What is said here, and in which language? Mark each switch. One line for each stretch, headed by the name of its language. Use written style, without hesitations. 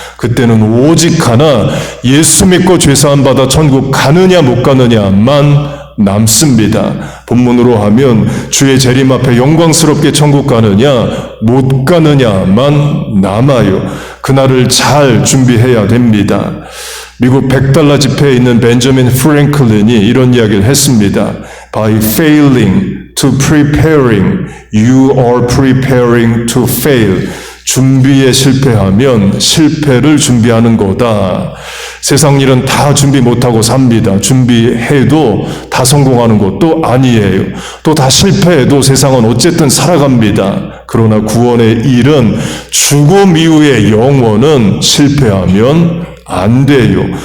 Korean: 그때는 오직 하나, 예수 믿고 죄사함 받아 천국 가느냐 못 가느냐만 남습니다. 본문으로 하면 주의 재림 앞에 영광스럽게 천국 가느냐 못 가느냐만 남아요. 그날을 잘 준비해야 됩니다. 미국 100달러 지폐에 있는 벤저민 프랭클린이 이런 이야기를 했습니다.
English: By failing to preparing, you are preparing to fail.
Korean: 준비에 실패하면 실패를 준비하는 거다. 세상 일은 다 준비 못하고 삽니다. 준비해도 다 성공하는 것도 아니에요. 또 다 실패해도 세상은 어쨌든 살아갑니다. 그러나 구원의 일은 죽음 이후의 영원은 실패하면 안 돼요.